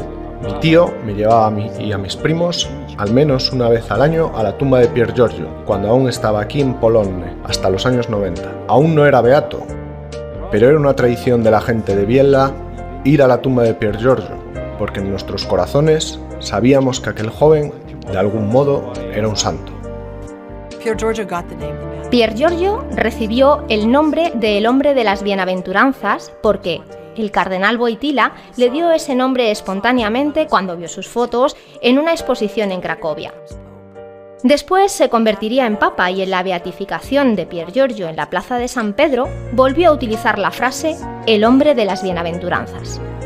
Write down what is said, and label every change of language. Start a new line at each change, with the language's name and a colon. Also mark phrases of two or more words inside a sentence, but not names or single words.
Spanish: Mi tío me llevaba a mí y a mis primos al menos una vez al año a la tumba de Pier Giorgio, cuando aún estaba aquí en Polonne, hasta los años 90. Aún no era beato, pero era una tradición de la gente de Biella ir a la tumba de Pier Giorgio, porque en nuestros corazones sabíamos que aquel joven, de algún modo, era un santo. Pier Giorgio recibió el nombre del hombre de las bienaventuranzas porque el cardenal Wojtyła le dio ese nombre espontáneamente cuando vio sus fotos en una exposición en Cracovia. Después se convertiría en papa y en la beatificación de Pier Giorgio en la plaza de San Pedro volvió a utilizar la frase «el hombre de las bienaventuranzas».